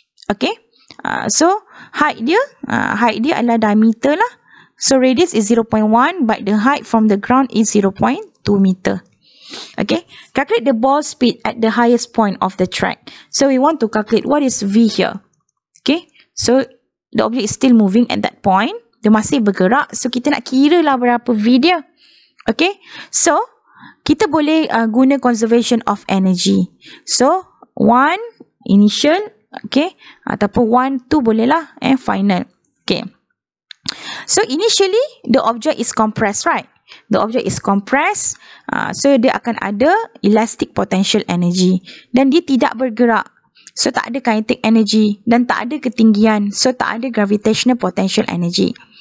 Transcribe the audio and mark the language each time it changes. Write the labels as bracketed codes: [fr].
[ms] Okay, so height dia adalah diameter lah. [en] So radius is 0.1 but the height from the ground is 0.2 meter. Okay, calculate the ball speed at the highest point of the track. So we want to calculate what is V here. Okay, so the object is still moving at that point. [ms] Dia masih bergerak. So kita nak kira lah berapa V dia. Okay, so kita boleh guna conservation of energy. [en] So 1 initial, okay, [ms] ataupun 1, 2 boleh lah, [en] final. Okay, so initially the object is compressed, right? The object is compressed, [ms] so dia akan ada elastic potential energy dan dia tidak bergerak, so tak ada kinetic energy dan tak ada ketinggian, so tak ada gravitational potential energy.